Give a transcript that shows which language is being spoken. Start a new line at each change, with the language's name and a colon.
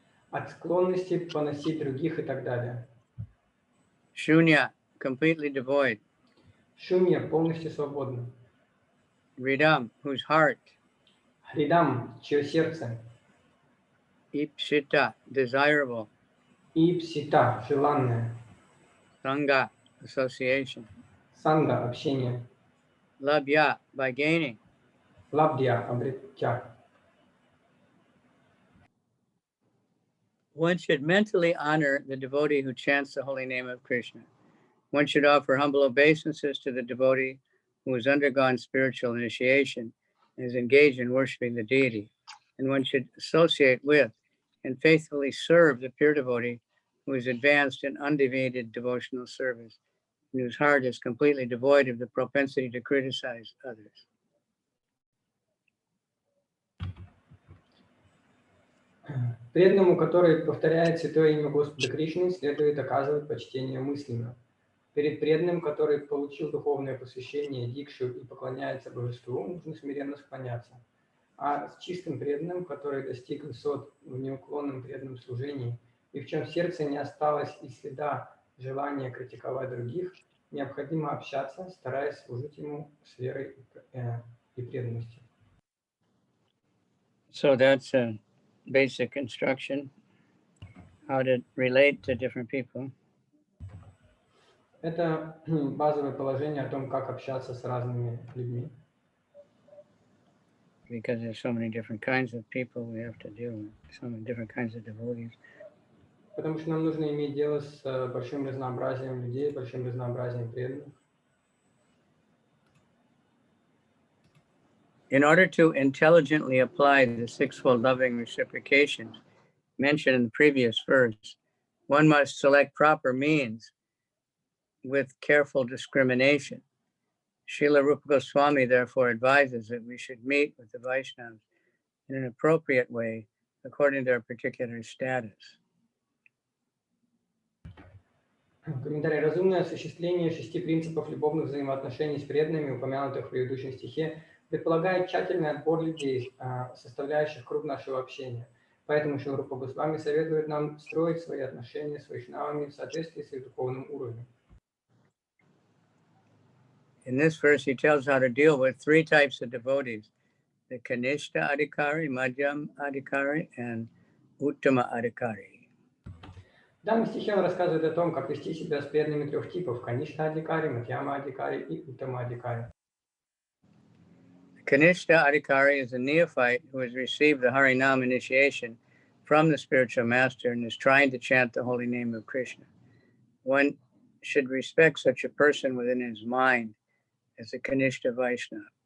Russian: От склонности поносить других и так далее.
English: Shunya, completely devoid.
Russian: Шунья, полностью свободна.
English: Ridam, whose heart.
Russian: Хридам, чье сердце.
English: Ipsita, desirable.
Russian: Ипсита, желанное.
English: Sangha, association.
Russian: Санга, общение.
English: Labhya, by gaining.
Russian: Лабдья, обретя.
English: One should mentally honor the devotee who chants the holy name of Krishna. One should offer humble obeisances to the devotee who has undergone spiritual initiation and is engaged in worshiping the deity. And one should associate with and faithfully serve the pure devotee who is advanced in undeviated devotional service and whose heart is completely devoid of the propensity to criticize others.
Russian: Преданному, который повторяет святое имя Господа Кришны, следует оказывать почтение мысленно. Перед преданным, который получил духовное посвящение, дикшу и поклоняется божеству, нужно смиренно склоняться. А с чистым преданным, который достиг высот в неуклонном преданном служении, и в чем в сердце не осталось и следа желания критиковать других, необходимо общаться, стараясь служить ему с верой и преданностью.
English: So that's a basic instruction, how to relate to different people.
Russian: Это базовое положение о том, как общаться с разными людьми.
English: Because there's so many different kinds of people we have to deal with, so many different kinds of devotees.
Russian: Потому что нам нужно иметь дело с большим разнообразием людей, большим разнообразием преданных.
English: In order to intelligently apply the sixfold loving reciprocations mentioned in the previous verse, one must select proper means with careful discrimination. Srila Rupa Goswami therefore advises that we should meet with the Vaishnavas in an appropriate way according to their particular status.
Russian: Комментарий. Разумное осуществление 6 принципов любовных взаимоотношений с преданными, упомянутых в предыдущем стихе, предполагает тщательный отбор людей, составляющих круг нашего общения. Поэтому Шрила Рупа Госвами советует нам строить свои отношения с вайшнавами в соответствии с их духовным уровнем.
English: In this verse, he tells how to deal with 3 types of devotees: the Kanishta Adhikari, Madhyam Adhikari, and Uttama Adhikari.
Russian: В данном стихе он рассказывает о том, как вести себя с преданными 3 типов: Каништа Адикари, Мадьяма Адикари и Уттама Адикари.
English: Kanishta Adhikari is a neophyte who has received the Harinam initiation from the spiritual master and is trying to chant the holy name of Krishna. One should respect such a person within his mind as a Kanishta Vaishnava.